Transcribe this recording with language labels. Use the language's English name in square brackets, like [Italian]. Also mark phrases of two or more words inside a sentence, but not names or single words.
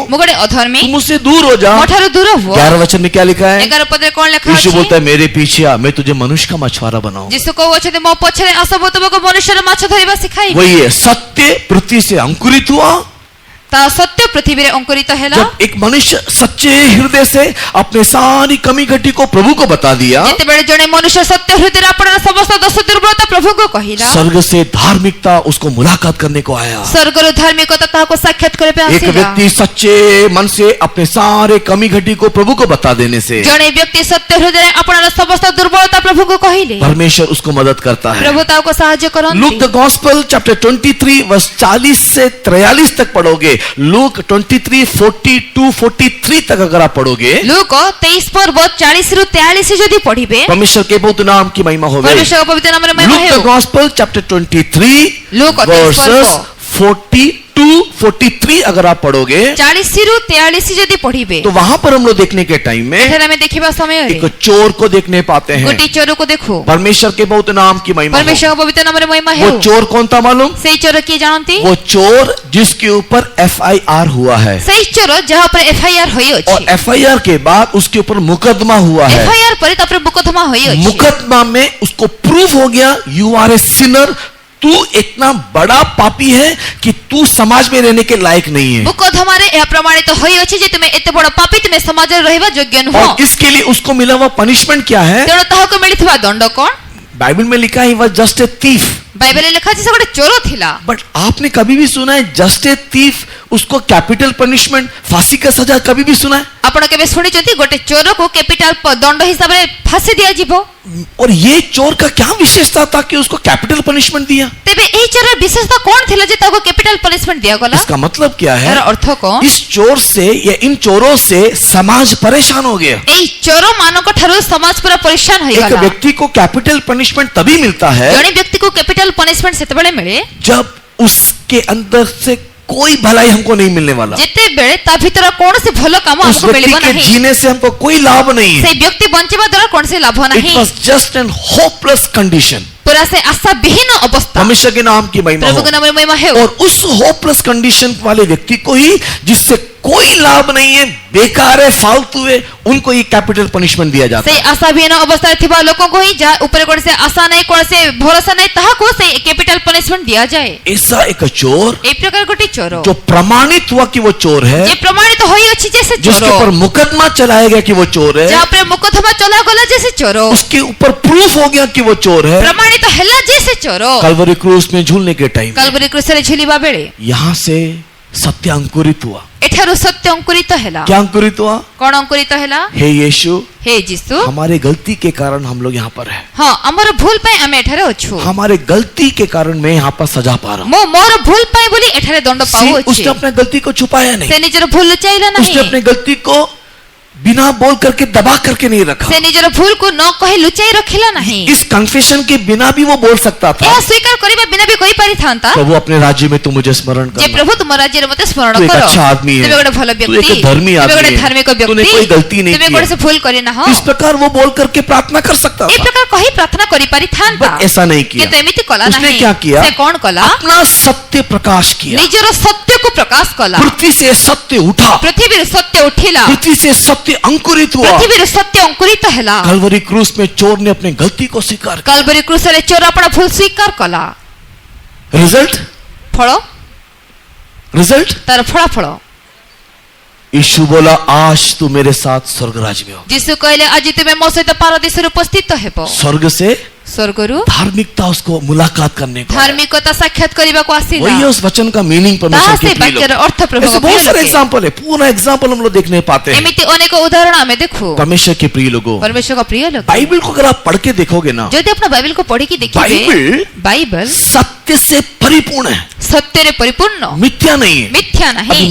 [Odia] ମୁଁ ଗୋଟେ ଅଧର୍ମୀ, [Hindi] तू मुझसे दूर हो जा। [Odia] ମୋ ଠାରୁ ଦୂର ହୁଅ। [Hindi] 11 वचन में क्या लिखा है? [Odia] 11 ପଦରେ କଣ ଲେଖା यीशु ଅଛି? [Hindi] बोलता है मेरे पीछे आ, मैं तुझे मनुष्य का मछुआरा बनाऊं। [Odia] ଯୀଶୁ କହୁଛନ୍ତି ମୋ ପଛରେ ଆସ, ମୁଁ ତୁମକୁ ମନୁଷ୍ୟର ମାଛ ଧରିବା ଶିଖାଇବି। [Hindi] वही है, सत्य पृथ्वी से अंकुरित हुआ। [Odia] ତା ସତ୍ୟ ପୃଥିବୀରେ ଅଙ୍କୁରିତ ହେଲା। [Hindi] जब एक मनुष्य सच्चे हृदय से अपने सारी कमी घटी को प्रभु को बता दिया, [Odia] ଯେତେବେଳେ ଜଣେ ମନୁଷ୍ୟ ସତ୍ୟ ହୃଦୟରେ ଆପଣର ସମସ୍ତ ଦୋଷ ଦୁର୍ବଳତା ପ୍ରଭୁଙ୍କୁ କହିଲା, [Hindi] स्वर्ग से धार्मिकता उसको मुलाकात करने को आया। [Odia] ସ୍ୱର୍ଗରୁ ଧାର୍ମିକତା ତାହାକୁ ସାକ୍ଷାତ କରିବା ପାଇଁ [Hindi] एक [Odia] ଆସିଲା। [Hindi] व्यक्ति सच्चे मन से अपने सारे कमी घटी को प्रभु को बता देने से [Odia] ଜଣେ ବ୍ୟକ୍ତି ସତ୍ୟ ହୃଦୟରେ ଆପଣର ସମସ୍ତ ଦୁର୍ବଳତା ପ୍ରଭୁଙ୍କୁ କହିଲେ, [Hindi] परमेश्वर उसको मदद करता है। [Odia] ପ୍ରଭୁ ତାହାକୁ ସାହାଯ୍ୟ କରନ୍ତି। [Hindi] लूक [English] the Gospel chapter 23 verse 40 [Hindi] से 43 तक पढ़ोगे, लूक 23 42 43 तक अगर आप पढ़ोगे, [Odia] ଲୁକ 23 ପର୍ବ 40 ରୁ 43 ଯଦି ପଢିବେ, [Hindi] परमेश्वर के बहुत नाम की महिमा होवे। [Odia] ପରମେଶ୍ୱରଙ୍କ ପବିତ୍ର ନାମରେ ମହିମା [English] Luke the [Odia] ହେଉ। [English] Gospel chapter 23 [Odia] ଲୁକ 23 [English] वर्सेस [Odia] ପର୍ବ [Hindi] 42 43 अगर आप पढ़ोगे [Odia] 40 ରୁ 43 ଯଦି ପଢିବେ, [Hindi] तो वहां पर हम लोग देखने के टाइम में [Odia] ଏଠାରେ ଆମେ ଦେଖିବା ସମୟରେ [Hindi] एक चोर को देखने पाते हैं। [Odia] ଗୋଟିଏ ଚୋରକୁ ଦେଖୁ। [Hindi] परमेश्वर के बहुत नाम की महिमा हो। [Odia] ପରମେଶ୍ୱରଙ୍କ ପବିତ୍ର ନାମରେ ମହିମା [Hindi] वो [Odia] ହେଉ। [Hindi] चोर कौन था मालूम? [Odia] ସେଇ ଚୋର କିଏ ଜାଣନ୍ତି? [Hindi] वो चोर जिसके ऊपर FIR हुआ है, [Odia] ସେଇ ଚୋର ଯାହା ଉପରେ FIR ହୋଇଅଛି। [Hindi] और FIR के बाद उसके ऊपर मुकदमा हुआ है। [Odia] FIR ପରେ ତାପରେ ମୁକଦ୍ଦମା ହୋଇଅଛି। [Hindi] मुकदमा में उसको प्रूफ हो गया [English] you are a sinner, [Hindi] तू इतना बड़ा पापी है कि तू समाज में रहने के लायक नहीं है। [Odia] ମୁକଦ୍ଦମାରେ ଏହା ପ୍ରମାଣିତ ହୋଇଅଛି ଯେ ତୁମେ ଏତେ ବଡ଼ ପାପୀ, ତୁମେ ସମାଜରେ ରହିବା ଯୋଗ୍ୟ ନୁହଁ। [Hindi] और इसके लिए उसको मिला हुआ पनिशमेंट क्या है? [Odia] ତେଣୁ ତାହାକୁ ମିଳିଥିବା ଦଣ୍ଡ କଣ? [Hindi] बाइबल में लिखा है [English] he was just a thief. [Odia] ବାଇବେଲରେ ଲେଖା ଅଛି ସେ ଗୋଟେ ଚୋର ଥିଲା। [Hindi] बट आपने कभी भी सुना है [English] just a thief [Hindi] उसको [English] capital punishment, [Hindi] फांसी का सजा कभी भी सुना है? [Odia] ଆପଣ କେବେ ଶୁଣିଛନ୍ତି ଗୋଟେ ଚୋରକୁ କ୍ୟାପିଟାଲ ଦଣ୍ଡ ହିସାବରେ ଫାଶୀ ଦିଆଯିବ? [Hindi] और ये चोर का क्या विशेषता था कि उसको [English] capital punishment [Hindi] दिया? [Odia] ତେବେ ଏହି ଚୋରର ବିଶେଷତା କଣ ଥିଲା ଯେ ତାକୁ [English] capital punishment [Odia] ଦିଆଗଲା? [Hindi] इसका मतलब क्या है? [Odia] ଏହାର ଅର୍ଥ କଣ? [Hindi] इस चोर से या इन चोरों से समाज परेशान हो गया। [Odia] ଏହି ଚୋର ମାନଙ୍କ ଠାରୁ ସମାଜ ପୁରା ପରିଶାନ [Hindi] एक [Odia] ହୋଇଗଲା। [Hindi] व्यक्ति को [English] capital punishment [Hindi] तभी मिलता है [Odia] ଜଣେ ବ୍ୟକ୍ତିକୁ [English] capital punishment [Odia] ସେତେବେଳେ ମିଳେ [Hindi] जब उसके अंदर से कोई भलाई हमको नहीं मिलने वाला, [Odia] ଯେତେବେଳେ ତା ଭିତରେ କୌଣସି ଭଲ କାମ [Hindi] उस [Odia] ଆମକୁ [Hindi] व्यक्ति [Odia] ମିଳିବ [Hindi] के [Odia] ନାହିଁ, [Hindi] जीने से हमको कोई लाभ नहीं है. [Odia] ସେଇ ବ୍ୟକ୍ତି ବଞ୍ଚିବା ଦ୍ୱାରା କୌଣସି ଲାଭ [English] It [Odia] ନାହିଁ, [English] was just an hopeless condition. [Odia] ପୁରା ସେ ଆଶା ବିହୀନ ଅବସ୍ଥା। [Hindi] परमेश्वर के नाम की महिमा हो. [Odia] ପ୍ରଭୁଙ୍କ ନାମରେ ମହିମା ହେଉ। [Hindi] और उस [English] hopeless condition [Hindi] वाले व्यक्ति को ही, जिससे कोई लाभ नहीं है, बेकार है, फालतू है, उनको ये [English] capital punishment [Hindi] दिया जाता [Odia] ସେଇ ଆଶା ବିହୀନ ଅବସ୍ଥାରେ ଥିବା ଲୋକଙ୍କୁ ହିଁ ଯାହା ଉପରେ କୌଣସି ଆଶା ନାହିଁ, କୌଣସି ଭରସା ନାହିଁ, ତାହାକୁ ସେଇ [English] capital punishment [Odia] ଦିଆଯାଏ। [Hindi] है. ऐसा एक चोर [Odia] এই ପ୍ରକାର ଗୋଟେ ଚୋର [Hindi] जो प्रमाणित हुआ कि वो चोर है, [Odia] ଯେ ପ୍ରମାଣିତ ହୋଇଅଛି ଯେ ସେ [Hindi] जिसके [Odia] ଚୋର, [Hindi] ऊपर मुकदमा चलाया गया कि वो चोर है, [Odia] ଯାହା ଉପରେ ମୁକଦ୍ଦମା ଚଲାଗଲା ଯେ ସେ ଚୋର, [Hindi] उसके ऊपर प्रूफ हो गया कि वो चोर है, [Odia] ପ୍ରମାଣିତ ହେଲା ଯେ ସେ ଚୋର, [Hindi] कलवरी क्रूस में झूलने के टाइम [Odia] କାଲବରୀ କ୍ରୁସରେ ଝୁଲିବା ବେଳେ [Hindi] यहाँ से सत्य अंकुरित हुआ. [Odia] ଏଠାରୁ ସତ୍ୟ ଅଙ୍କୁରିତ ହେଲା। [Hindi] क्या अंकुरित हुआ? [Odia] କଣ ଅଙ୍କୁରିତ ହେଲା? [Hindi] हे यीशु, [Odia] ହେ ଯୀଶୁ, [Hindi] हमारे गलती के कारण हम लोग यहाँ पर हैं. [Odia] ହଁ ଆମର ଭୁଲ ପାଇଁ ଆମେ ଏଠାରେ ଅଛୁ, [Hindi] हमारे गलती के कारण मैं यहाँ पर सजा पा रहा हूँ. [Odia] ମୁଁ ମୋର ଭୁଲ ପାଇଁ ବୋଲି ଏଠାରେ ଦଣ୍ଡ ପାଉଅଛି। [Hindi] उसने अपने गलती को छुपाया नहीं, [Odia] ସେ ନିଜର ଭୁଲ ଲୁଚାଇଲା [Hindi] उसने [Odia] ନାହିଁ, [Hindi] अपने गलती को बिना बोल करके दबा करके नहीं रखा. [Odia] ସେ ନିଜର ଭୁଲକୁ ନ କହି ଲୁଚାଇ ରଖିଲା ନାହିଁ। [Hindi] इस कन्फेशन के बिना भी वो बोल सकता था, [Odia] ଏହା ସ୍ୱୀକାର କରିବା ବିନା ବି କହିପାରିଥାନ୍ତା [Hindi] प्रभु अपने राज्य में तू मुझे स्मरण [Odia] ଯେ [Hindi] कर. [Odia] ପ୍ରଭୁ ତୁମ ରାଜ୍ୟରେ ମୋତେ ସ୍ମରଣ ତୁ ଏକ କର, [Hindi] अच्छा आदमी है, [Odia] ତୁମେ ଗୋଟେ ଭଲ [Hindi] तू [Odia] ବ୍ୟକ୍ତି, [Hindi] एक धर्मी [Odia] ତୁମେ [Hindi] आदमी [Odia] ଗୋଟେ [Hindi] है, [Odia] ଧାର୍ମିକ [Hindi] तूने [Odia] ବ୍ୟକ୍ତି, [Hindi] कोई गलती नहीं [Odia] ତୁମେ [Hindi] की [Odia] କୌଣସି [Hindi] है. [Odia] ଭୁଲ କରିନାହ, [Hindi] इस प्रकार वो बोल करके प्रार्थना कर सकता [Odia] এই [Hindi] था, [Odia] ପ୍ରକାର କହି ପ୍ରାର୍ଥନା କରିପାରିଥାନ୍ତା, [Hindi] बट ऐसा नहीं किया. [Odia] କିନ୍ତୁ ଏମିତି କଲା [Hindi] उसने [Odia] ନାହିଁ। [Hindi] क्या किया? [Odia] ସେ କଣ କଲା? [Hindi] अपना सत्य प्रकाश किया. [Odia] ନିଜର ସତ୍ୟକୁ ପ୍ରକାଶ କଲା। [Hindi] पृथ्वी से सत्य उठा, [Odia] ପୃଥିବୀରୁ ସତ୍ୟ ଉଠିଲା, [Hindi] पृथ्वी से सत्य अंकुरित हुआ. [Odia] ପୃଥିବୀରୁ ସତ୍ୟ ଅଙ୍କୁରିତ ହେଲା। [Hindi] कलवरी क्रूस में चोर ने अपनी गलती को स्वीकार किया. [Odia] କାଲବରୀ କ୍ରୁସରେ ଚୋର ଆପଣ ଭୁଲ ସ୍ୱୀକାର କଲା। [English] रिजल्ट [Odia] ଫଳ, [English] रिजल्ट [Odia] ତାର ଫଳାଫଳ। [Hindi] यीशु बोला, आज तू मेरे साथ स्वर्ग राज्य में हो. [Odia] ଯୀଶୁ କହିଲେ ଆଜି ତୁମେ ମୋ ସହିତ ପାରଦୀସରେ ଉପସ୍ଥିତ ହେବ। [Hindi] स्वर्ग से [Odia] ସ୍ୱର୍ଗରୁ [Hindi] धार्मिकता उसको मुलाकात करने को. [Odia] ଧାର୍ମିକତା ସାକ୍ଷାତ କରିବାକୁ ଆସିଲା। [Hindi] वही है उस वचन का मीनिंग [Odia] ତାହା [Hindi] परमेश्वर [Odia] ସେ [Hindi] के प्रिय [Odia] ବାକ୍ୟର [Hindi] लोग. [Odia] ଅର୍ଥ ପ୍ରଭୁଙ୍କ [Hindi] ऐसे बहुत [Odia] ପ୍ରିୟ [Hindi] सारे [Odia] ଲୋକେ। [Hindi] एग्जाम्पल है, पूरा एग्जाम्पल हम लोग देख नहीं पाते हैं. [Odia] ଏମିତି ଅନେକ ଉଦାହରଣ ଆମେ ଦେଖୁ। [Hindi] परमेश्वर के प्रिय लोगों, [Odia] ପରମେଶ୍ୱରଙ୍କ ପ୍ରିୟ ଲୋକ, [Hindi] बाइबल को अगर आप पढ़ के देखोगे ना, [Odia] ଯଦି ଆପଣ ବାଇବେଲକୁ ପଢିକି ଦେଖିବେ, बाइबल ବାଇବେଲ [Hindi] सत्य से परिपूर्ण है, [Odia] ସତ୍ୟରେ ପରିପୂର୍ଣ୍ଣ, [Hindi] मिथ्या नहीं है. [Odia] ମିଥ୍ୟା [Hindi] अभी [Odia] ନାହିଁ।